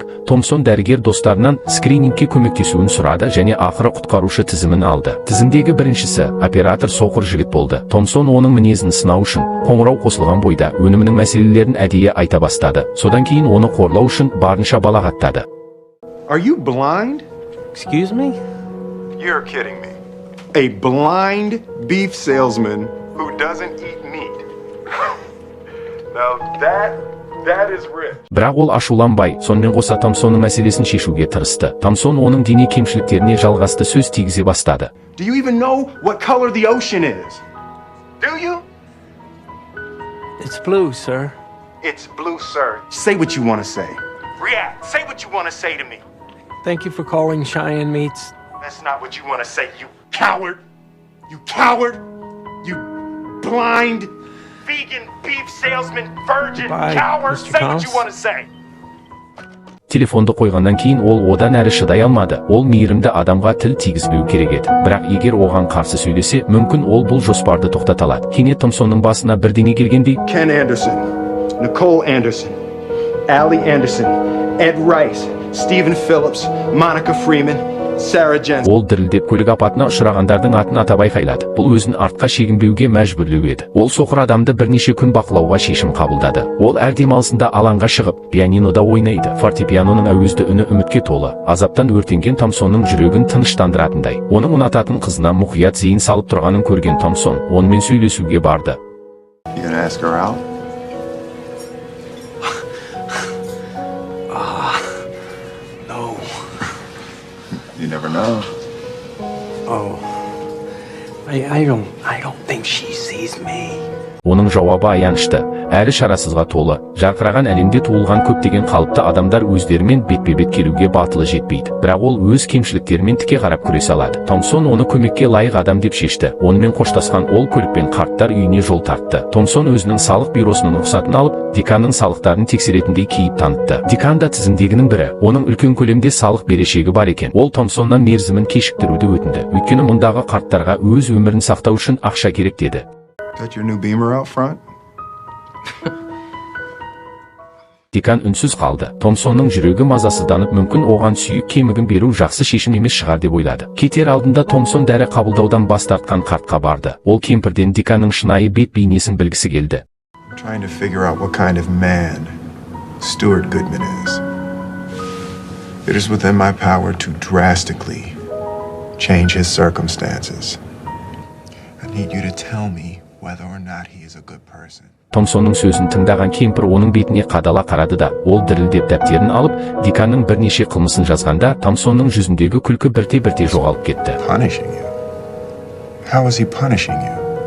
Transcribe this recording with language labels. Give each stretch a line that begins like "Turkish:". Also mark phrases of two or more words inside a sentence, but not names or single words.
Kazakh: Томпсон дәрігер достарынан скринингке көмектесуін сұрады және ақыры құтқарушы тізімін алды. Тізімдегі біріншісі оператор соқыр жігіт болды. Томпсон оның мінезін сынау үшін қоңырау қосылған бойда өнімінің мәселелерін әдейі айта бастады. Содан кейін оны қорлау үшін барынша балағаттады.
English: Are you blind? Excuse me? You're kidding me. A blind beef salesman who doesn't eat meat. Now that is rich.
Kazakh: Бірақ ол ашуланбай, сонымен қоса Томпсонның мәселесін шешуге тырысты. Томпсон оның дене кемшіліктеріне жалғасты сөз тигізе бастады.
English: Do you even know what color the ocean is? Do you? It's blue, sir. It's blue, sir. Say what you want to say. React. Say what you want to say to me. Thank you for calling Cheyenne Meats. That's not what you want to say, you coward. You coward. You blind vegan beef salesman virgin Bye, coward. Mr. Say what you Combs. want to say.
Kazakh: Телефонды қойғаннан кейін ол одан әрі шыдай алмады. Ол мейірімді адамға тіл тигізбеу керек еді. Бірақ егер оған қарсы сөйлесе, мүмкін ол бұл жоспарды тоқтата алады. Кенет Томпсонның басына бірдеңе келгендей, Ken Anderson, Nicole Anderson, Allie Anderson, Ed Rice, Stephen Phillips, Monica Freeman, Sarah Jensen. ол дірілдеп көлік апатына ұшырағандардың атын атап айқайлады. Бұл өзін артқа шегінбеуге мәжбүрлеу еді. Ол соқыр адамды бірнеше күн бақылауға шешім қабылдады. Ол әр демалысында алаңға шығып, пианинода ойнайды. Фортепианоның әуезді үні үмітке толы. Азаптан өртенген Томпсонның жүрегін тыныштандыратындай. Оның ұнататын қызына мұқият зейін салып тұрғанын көрген Томпсон онымен сөйлесуге барды. You gonna ask her out? No. You never know. Oh. I don't think she sees me. Оның жауабы аянышты, әрі шарасызға толы. Жарқыраған әлемде туылған көптеген қалыпты адамдар өздерімен бетпе-бет келуге батылы жетпейді. Бірақ ол өз кемшіліктерімен тіке қарап күресе алады. Томпсон оны көмекке лайық адам деп шешті. Онымен қоштасқан ол көлікпен қарттар үйіне жол тартты. Томпсон өзінің салық бюросының рұқсатын алып, деканның салықтарын тексеретіндей кейіп танытты. Декан да тізімдегінің бірі. Оның үлкен көлемде салық берешегі бар екен. Ол Томпсоннан мерзімін кешіктіруді өтінді. Өйткені мұндағы қарттарға өз өмірін сақтау үшін ақша керек деді.
English: Got your new Beamer out front?
Kazakh: Декан үнсіз қалды. Томпсонның жүрегі мазасызданып, мүмкін оған сүйек кемігін беру жақсы шешім емес шығар деп ойлады. Кетер алдында Томпсон дәрі қабылдаудан бас тартқан қартқа барды. Ол кемпірден деканның шынайы бет бейнесін білгісі келді.
English: I'm trying to figure out what kind of man Stuart Goodman is. It is within my power to drastically change his circumstances. I need you to tell me whether or not he is a good person.
Kazakh: Томпсонның сөзін тыңдаған кемпір оның бетіне қадала қарады да, ол дірілдеп дәптерін алып, деканның бірнеше қылмысын жазғанда, Томпсонның жүзіндегі күлкі бірте-бірте жоғалып кетті.
English: Punishing you? How is he punishing you?